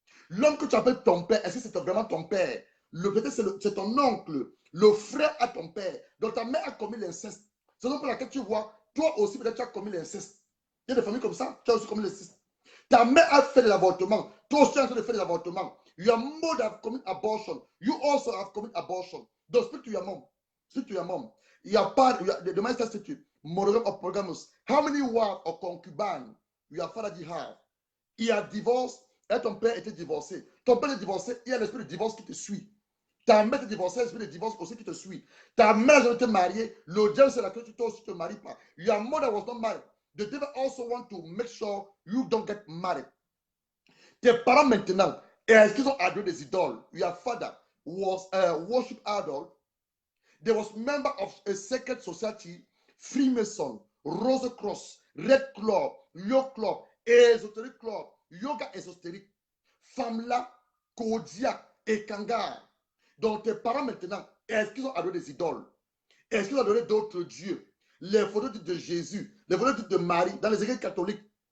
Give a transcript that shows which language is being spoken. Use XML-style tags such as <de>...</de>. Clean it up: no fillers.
<fr>L'homme que tu appelles ton père, est-ce que c'est vraiment ton père? Peut-être c'est ton oncle, le frère à ton père. Donc ta mère a commis l'inceste. C'est donc pour laquelle tu vois, toi aussi peut-être tu as commis l'inceste. Il y a des familles comme ça, tu as aussi commis l'inceste. Ta mère a fait des avortements. Toi aussi, tu es en train de faire des avortements.</fr> <en>Your mother have committed abortion. You also have committed abortion. Donc, speak to your mom. Speak to your mom. Your father, the man says to you, monogam or polygamous. How many wives or concubines your father did have?</en> <fr>Il a divorcé et ton père était divorcé. Ton père est divorcé, il y a l'esprit de divorce qui te suit. Ta mère est divorcée, l'esprit de divorce aussi qui te suit. Ta mère n'a été mariée, l'audience c'est laquelle tu ne te maries pas.</fr> <en>Your mother was not married. The devil also want to make sure you don't get married.</en> <fr>Tes parents maintenant, est-ce qu'ils ont adoré des idoles?</fr> <en>Your father was a worship idol. There was member of a secret society, Freemason, Rose Cross, Red Club, Yo Club, Esoteric Club, Yoga Ésotérique, Famla, Kodia et Kangar.</en> <fr>Donc tes parents maintenant, est-ce qu'ils ont adoré des idoles? Est-ce qu'ils ont adoré d'autres dieux? Les photos de Jésus, les photos de Marie dans les églises catholiques.</fr>